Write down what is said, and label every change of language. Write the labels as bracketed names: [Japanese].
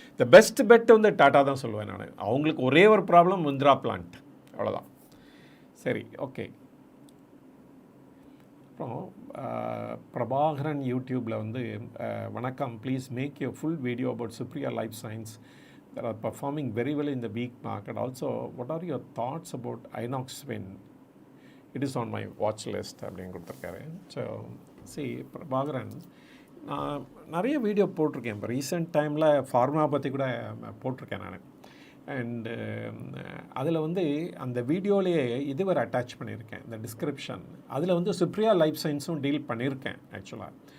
[Tamil] The best bed வந்து tata தான் சொல்லுவேன் நான். அவங்களுக்கு ஒரே ஒரு ப்ராப்ளம், முந்திரா பிளான்ட், அவ்வளோதான். சரி, ஓகே. அப்புறம் பிரபாகரன் யூடியூப்பில் வந்து வணக்கம், [English] Please make you full video about Supriya life science that are performing very well in the weak market. Also, what are your thoughts about Inox Wind? It is on my watch list [Tamil] அப்படின்னு கொடுத்துருக்காரு. So Prabhakaran, நான் நிறைய video போட்டிருக்கேன். இப்போ recent டைமில் pharma பற்றி கூட போட்டிருக்கேன் நான். அண்டு அதில் வந்து அந்த வீடியோலேயே இதுவரை அட்டாச் பண்ணியிருக்கேன், இந்த டிஸ்கிரிப்ஷன். அதில் வந்து சுப்ரியா லைஃப் சயின்ஸும் டீல் பண்ணியிருக்கேன் ஆக்சுவலாக.